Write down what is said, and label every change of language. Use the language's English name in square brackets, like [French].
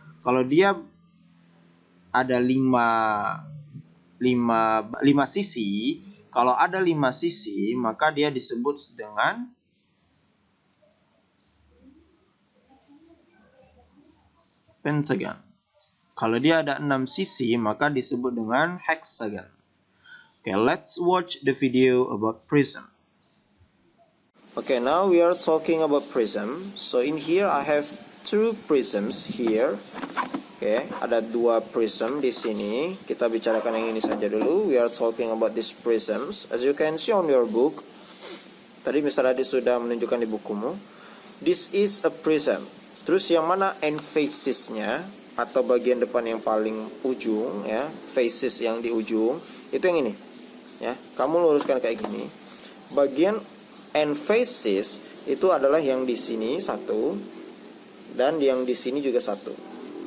[Indonesian] Kalau dia ada 5 sisi, kalau ada 5 sisi, maka dia disebut dengan pentagon. Kalau dia ada 6 sisi, maka disebut dengan hexagon. [English] Okay, let's watch the video about prism. Okay, now we are talking about prism. So in here I have 2 prisms here. [Indonesian] Okay, ada 2 prism di sini. Kita bicarakan yang ini saja dulu. [English] We are talking about these prisms. As you can see on your book. [Indonesian] Tadi Mr. Adi sudah menunjukkan di bukumu. [English] This is a prism. [Indonesian] Terus yang mana end faces-nya atau bagian depan yang paling ujung ya, faces yang di ujung, itu yang ini. Ya, kamu luruskan kayak gini. Bagian end faces itu adalah yang di sini satu dan yang di sini juga satu.